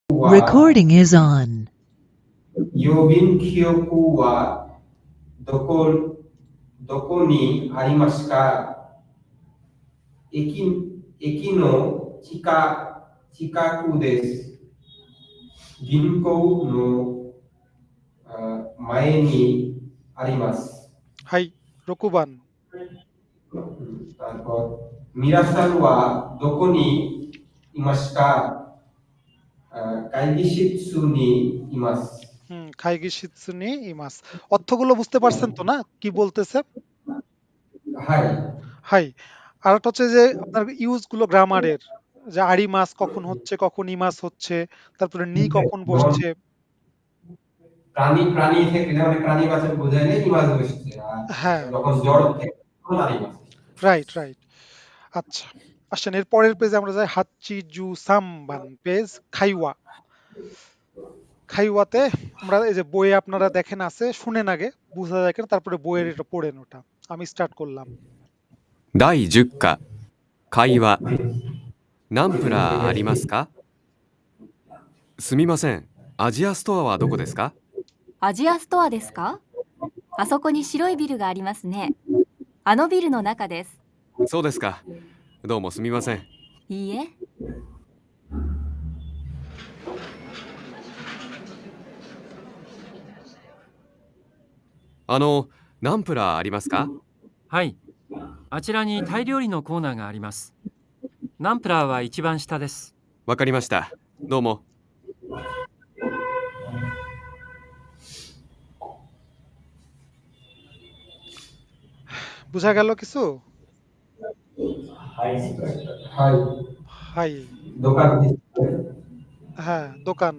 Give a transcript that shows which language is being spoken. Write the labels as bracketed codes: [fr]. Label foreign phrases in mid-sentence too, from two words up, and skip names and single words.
[en] Recording is on. [ja] 郵便局はどこにありますか？駅の近くです。銀行の前にあります。はい、6番。皆さんはどこにいますか？会議室にいます。会議室にいます। [bn] অর্থগুলো বুঝতে পারছেন তো না কি বলতেছে? [ja] はい。 [bn] হাই। আর একটা হচ্ছে যে আপনার ইউজ গুলো গ্রামারের, যে আরি মাস কখন হচ্ছে, কখন ইমাস হচ্ছে, তারপরে নি কখন যেমন বসছে। প্রাণী থেকে যেমন প্রাণী বাচক বোঝাইলে ইমাজ বসছে, আর হ্যাঁ, যখন জড় থেকে তখন আনিমাস। [en] right right. [bn] আচ্ছা, আসেন এর পরের পেজে আমরা যাই। [ja] 八十三番ページ会話. [bn] খাইওয়াতে আমরা এই যে বইয়ে আপনারা দেখেন আছে, শুনেন আগে বুঝা দেখেন, তারপরে বইয়ের এটা পড়েন। ওটা আমি স্টার্ট করলাম। [ja] 第10課会話ナンプラーありますか？すみません、アジアストアはどこですか？アジアストアですか？あそこに白いビルがありますね。あのビルの中です。そうですか。どうもすみません。いいえ。ナンプラーありますか？はい。あちらにタイ料理のコーナーがあります。ナンプラーは一番下です。わかりました。どうも。 [bn] বুঝা গেল কিছু? [ja] はい。 [bn] হাই। [ja] দোকান ですね。 [bn] হ্যাঁ, দোকান।